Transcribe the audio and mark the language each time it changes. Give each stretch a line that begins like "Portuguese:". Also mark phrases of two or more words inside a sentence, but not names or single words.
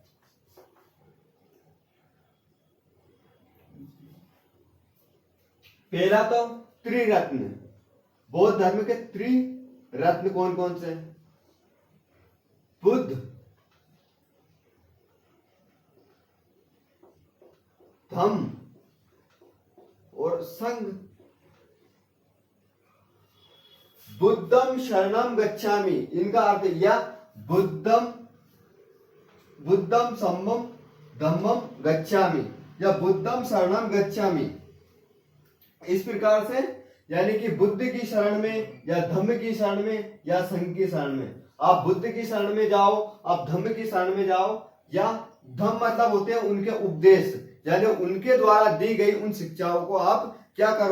Hindi: पहला तो त्रिरत्न। बौद्ध धर्म के त्रिरत्न कौन कौन से? बुद्ध, धम्म और संघ।
Pali: बुद्धम शरणम गच्छामि,
Hindi: इनका अर्थ या
Pali: बुद्धम बुद्धम सम्मम धम्मम गच्छामि, या बुद्धम शरणम गच्छामि।
Hindi: इस प्रकार से यानी कि बुद्ध की शरण में या धम्म की शरण में या संघ की शरण में। आप बुद्ध की शरण में जाओ, आप धम्म की शरण में जाओ, या धम्म मतलब होते हैं उनके उपदेश, यानी उनके द्वारा दी गई उन शिक्षाओं को आप क्या करो?